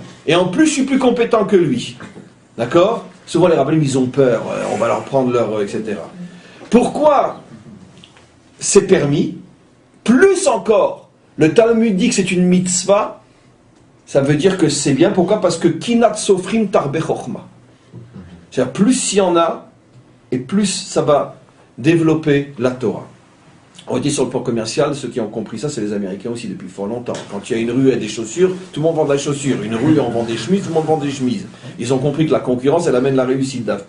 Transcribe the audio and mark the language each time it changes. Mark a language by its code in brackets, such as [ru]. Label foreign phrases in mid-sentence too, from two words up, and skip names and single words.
[fr] Et en plus je suis plus compétent que lui. D'accord? Souvent les rabbins ils ont peur, on va leur prendre leur... etc. Pourquoi c'est permis? Plus encore, le Talmud dit que c'est une mitzvah. Ça veut dire que c'est bien. Pourquoi? Parce que [he] קנאת סופרים תרבה חכמה. [fr] C'est-à-dire plus il y en a, et plus ça va développer la Torah. On dit sur le plan commercial, ceux qui ont compris ça, c'est les Américains aussi depuis fort longtemps. Quand il y a une rue et des chaussures, tout le monde vend des chaussures. Une rue, on vend des chemises, tout le monde vend des chemises. Ils ont compris que la concurrence, elle amène la réussite d'Afka.